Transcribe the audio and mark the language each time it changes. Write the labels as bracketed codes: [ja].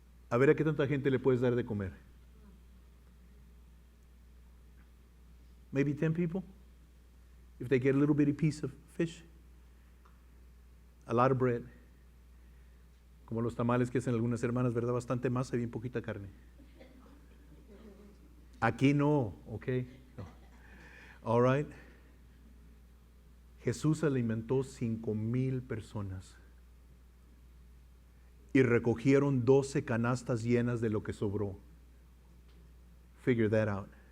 [es] A ver a qué tanta gente le puedes dar de comer. [en] Maybe 10 people, if they get a little bitty piece of fish. A lot of bread. [es] Como los tamales que hacen algunas hermanas, ¿verdad? Bastante masa y bien poquita carne. Aquí no, ¿ok? No. [en] All right. [es] Jesús alimentó 5,000 personas y recogieron 12 canastas llenas de lo que sobró. [en] Figure that out.